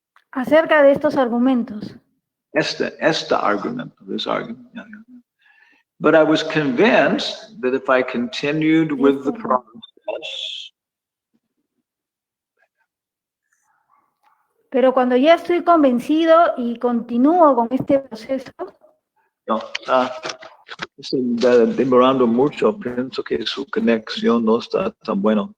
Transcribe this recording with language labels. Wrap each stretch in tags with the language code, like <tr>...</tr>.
<es>acerca de estos argumentos.</es> <en>Esta argument, this argument. Yeah. But I was convinced that if I continued with the process,</en> <es>Pero cuando ya estoy convencido y continúo con este proceso, no, estoy demorando mucho, pienso que su conexión no está tan bueno.</es>